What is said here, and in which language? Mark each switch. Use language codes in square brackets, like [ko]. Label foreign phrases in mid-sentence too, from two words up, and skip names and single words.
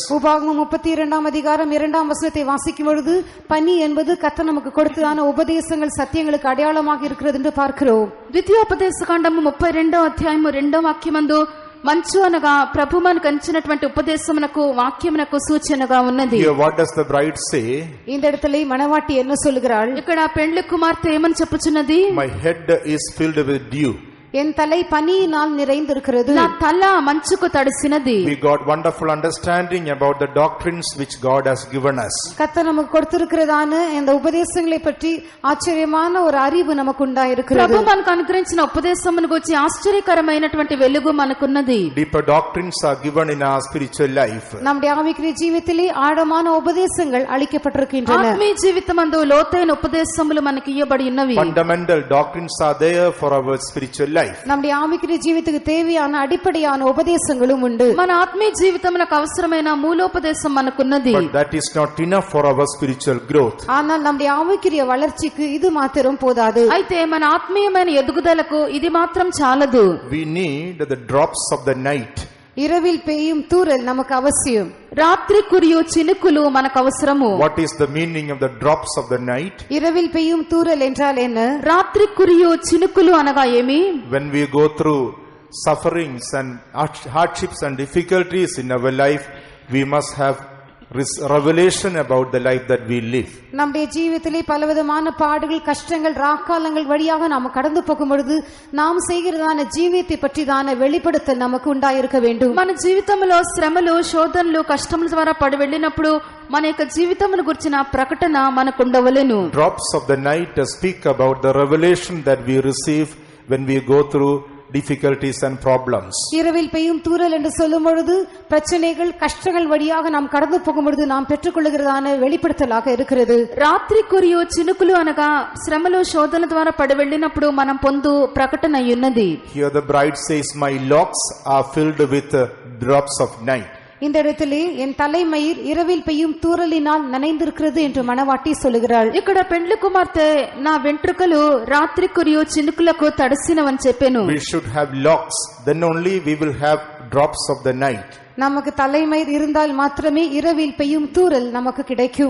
[ta] உபாகமம் 32ஆம் அதிகாரம் 2ஆம் வசனத்தை வாசிக்கும் பொழுது பனி என்பது கர்த்தர் நமக்கு கொடுத்ததான உபதேசங்கள் சத்தியங்களுக்கு அடையாளமாக இருக்கிறது என்று பார்க்கிறோம். [te] ద్వితీయోపదేశకాండము 32వ అధ్యాయము 2వ వాక్యమందు మంచు అనగా ప్రభు మనకు అందించినటువంటి ఉపదేశమునకు వాక్యమునకు సూచనగా ఉన్నది. [en] Here what does the bride say? [ta] இந்த இடத்திலே மணவாட்டி என்ன சொல்கிறாள்? [te] ఇక్కడ పెండ్లి కుమార్తె ఏమని చెప్పుచున్నది? [en] My head is filled with dew. [ta] என் தலை பனியினால் நிறைந்திருக்கிறது. [te] నా తల మంచుకు తడిసినది. [en] We got wonderful understanding about the doctrines which God has given us. [ta] கர்த்தர் நமக்கு கொடுத்திருக்கிறதான இந்த உபதேசங்களை பற்றி ஆச்சரியமான ஒரு அறிவு நமக்கு உண்டாயிருக்கிறது. [te] ప్రభు మనకు అనుగ్రహించిన ఉపదేశమును గురించి ఆశ్చర్యకరమైనటువంటి వెలుగు మనకున్నది. [en] Deeper doctrines are given in our spiritual life. [ta] நம்முடைய ஆவிக்குரிய ஜீவிதத்திலே ஆழமான உபதேசங்கள் அளிக்கப்பட்டிருக்கின்றன. [te] ఆత్మీయ జీవితమందు లోతైన ఉపదేశములు మనకి ఇవ్వబడి ఉన్నవి. [en] Fundamental doctrines are there for our spiritual life. [ta] நம்முடைய ஆவிக்குரிய ஜீவிதத்துக்கு தேவையான அடிப்படையான உபதேசங்களும் உண்டு. [te] మన ఆత్మీయ జీవితమునకు అవసరమైన మూలోపదేశం మనకున్నది. [en] But that is not enough for our spiritual growth. [ta] ஆனால் நம்முடைய ஆவிக்குரிய வளர்ச்சிக்கு இது மாத்திரம் போதாது. [te] అయితే మన ఆత్మీయమైన ఎదుగుదలకు ఇది మాత్రం చాలదు. [en] We need the drops of the night. [ta] இரவில் பெய்யும் தூறல் நமக்கு அவசியம். [te] రాత్రి కురియు చినుకులు మనకు అవసరము. [en] What is the meaning of the drops of the night? [ta] இரவில் பெய்யும் தூறல் என்றால் என்ன? [te] రాత్రి కురియు చినుకులు అనగా ఏమి? [en] When we go through sufferings and hardships and difficulties in our life, we must have revelation about the life that we live. [ta] நம்முடைய ஜீவிதத்திலே பலவிதமான பாடுகள் கஷ்டங்கள் ராக்காலங்கள் வழியாக நாம் கடந்து போகும் பொழுது நாம் செய்கிறதான ஜீவியத்தை பற்றிதான வெளிப்படுத்தல் நமக்கு உண்டாயிருக்க வேண்டும். [te] మన జీవితంలో శ్రమలు శోధనలు కష్టముల ద్వారా పడి వెళ్ళినప్పుడు మన యొక్క జీవితమును గురించిన ప్రకటన మనకు ఉండవలెను. [en] Drops of the night speak about the revelation that we receive when we go through difficulties and problems. [ta] இரவில் பெய்யும் தூறல் என்று சொல்லும் பொழுது பிரச்சனைகள் கஷ்டங்கள் வழியாக நாம் கடந்து போகும் பொழுது நாம் பெற்றுக்கொள்கிறதான வெளிப்படுத்தலாக இருக்கிறது. [te] రాత్రి కురియు చినుకులు అనగా శ్రమలు శోధన ద్వారా పడి వెళ్ళినప్పుడు మనం పొందు ప్రకటన ఉన్నది. [en] Here the bride says, my locks are filled with drops of night. [ta] இந்த இடத்திலே என் தலைமயிர் இரவில் பெய்யும் தூறலினால் நனைந்திருக்கிறது என்று மணவாட்டி சொல்லுகிறாள். [te] ఇక్కడ పెండ్లి కుమార్తె నా వెంట్రుకలు రాత్రి కురియు చినుకులకు తడిసినవని చెప్పెను. [en] We should have locks, then only we will have drops of the night. [ta] நமக்கு தலைமயிர் இருந்தால் மாத்திரமே இரவில் பெய்யும் தூறல் நமக்கு கிடைக்கும்.